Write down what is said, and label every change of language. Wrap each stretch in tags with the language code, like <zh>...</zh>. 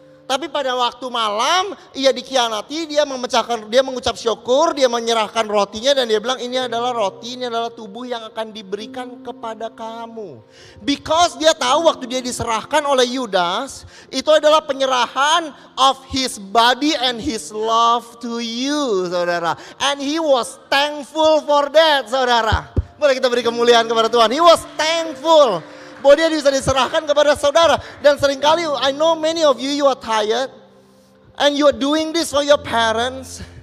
<id>Tapi pada waktu malam, ia dikhianati, dia mengucap syukur, dia menyerahkan rotinya dan dia bilang, ini adalah roti, ini adalah tubuh yang akan diberikan kepada kamu.</id> <en>Because</en> <id>dia tahu waktu dia diserahkan oleh Yudas, itu adalah penyerahan</id> <en>of his body and his love to you,</en> <id>saudara.</id> <en>And he was thankful for that, saudara.</en> <id>Boleh kita beri kemuliaan kepada Tuhan.</id> <en>He was thankful</en> <id>bahwa dia bisa diserahkan kepada saudara. Dan seringkali,</id> <en>I know many of you, you are tired. And you are doing this for your parents.</en>